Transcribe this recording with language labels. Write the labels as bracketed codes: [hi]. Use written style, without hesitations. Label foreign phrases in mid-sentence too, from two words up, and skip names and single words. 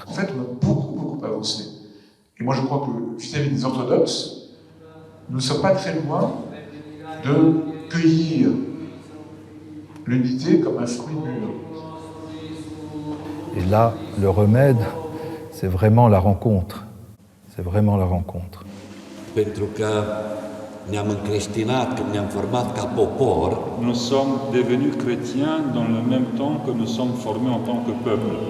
[fr] En fait, on a beaucoup avancé. Et moi, je crois que vis-à-vis des orthodoxes, nous ne sommes pas très loin de cueillir l'unité comme un fruit mûr. Et là, le remède, c'est vraiment la rencontre. C'est vraiment la rencontre. [ro] Pentru că ne-am încreștinat, când ne-am format ca popor. [fr] Nous sommes devenus chrétiens dans le même temps que nous sommes formés en tant que peuple.